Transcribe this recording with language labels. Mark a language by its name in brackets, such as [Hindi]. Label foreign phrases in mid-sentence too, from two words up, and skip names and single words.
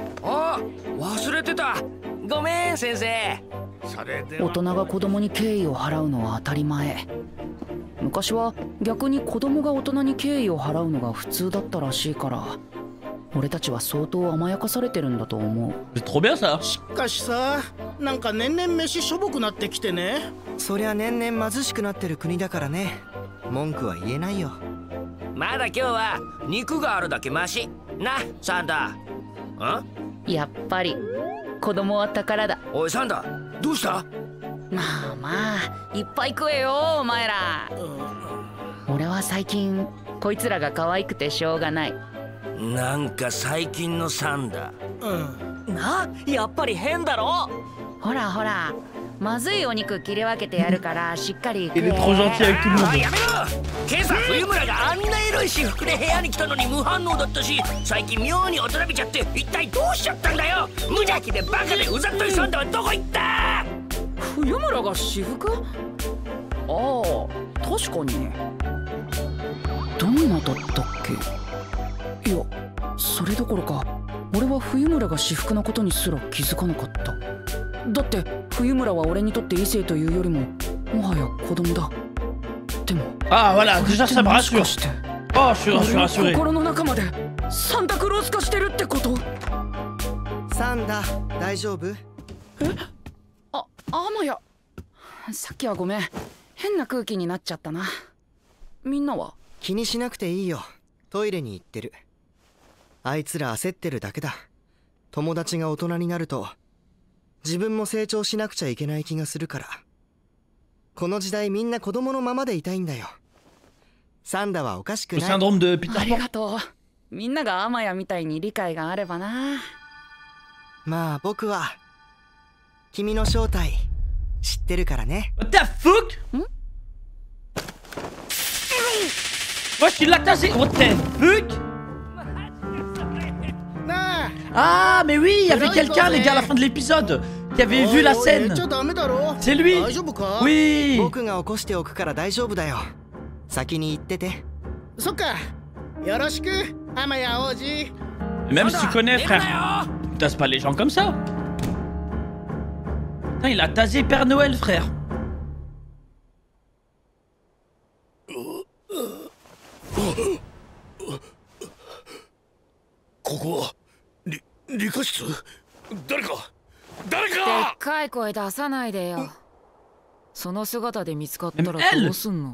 [Japanese] あ、忘れてた。ごめん先生。それで大人が子供に敬意を払うのは当たり前。昔は逆に子供が大人に敬意を払うのが普通だったらしいから、俺たちは相当甘やかされてるんだと思う。 [French] C'est trop bien ça. [Japanese] しかしさ、なんか年々飯しょぼくなってきてね。そりゃ年々貧しくなってる国だからね。文句は言えないよ。まだ今日は肉があるだけマシな、サンダ。やっぱり子供は宝だ。おいサンダ、どうした？まあまあいっぱい食えよお前ら。俺は最近こいつらが可愛くてしょうがない。なんか最近のサンダ。な、やっぱり変だろ。ほらほら、まずいお肉切り分けてやるからしっかり食 [French] Il [Japanese] え。 [French] est trop gentil avec tout le [Japanese] あ、 [French] monde. [Japanese] やめろ。今朝冬村があんなエロい私服で部屋に来たのに無反応だったし、最近妙に大人びちゃって一体どうしちゃったんだよ。無邪気でバカでうざっといサンダはどこ行った？冬村が私服？ああ、確かに。どんなだったっけ？いや、それどころか俺は冬村が私服なことにすら気づかなかった。だって冬村は俺にとって異性というよりももはや子供だ。でも [French] Ah voilà, déjà ça me rassure. [Japanese] もしかして [French] Oh, je suis rassuré. [Japanese] 心の中までサンタクロース化してるってこと？サンダ、大丈夫？アマヤ、さっきはごめん。変な空気になっちゃったな。みんなは？気にしなくていいよ。トイレに行ってる。あいつら焦ってるだけだ。友達が大人になると自分も成長しなくちゃいけない気がするから。この時代みんな子供のままでいたいんだよ。サンダはおかしく [French] Le [Japanese] ない。 [French] syndrome de Peter [Japanese] あり [French] Pan. [Japanese] がとう。みんながアマヤみたいに理解があればな。まあ僕は君の正体知ってるからね。 [English] What the fuck? [French] Wesh, il l'a tasé. [English] What the fuck? [French] Ah, mais oui, il y avait quelqu'un, les gars, à la fin de l'épisode, qui avait vu la scène. C'est lui. Oui. [Japanese] 僕が起こしておくから大丈夫だよ。先に行ってて。そっか。よろしく、アマヤ王子。 [French] Même si tu connais, frère, tu tasses pas les gens comme ça. Putain, il a tasé Père Noël, frère. [Japanese] ここは理科室？誰かでっかい声出さないでよ。その姿で見つかったらどうすんの？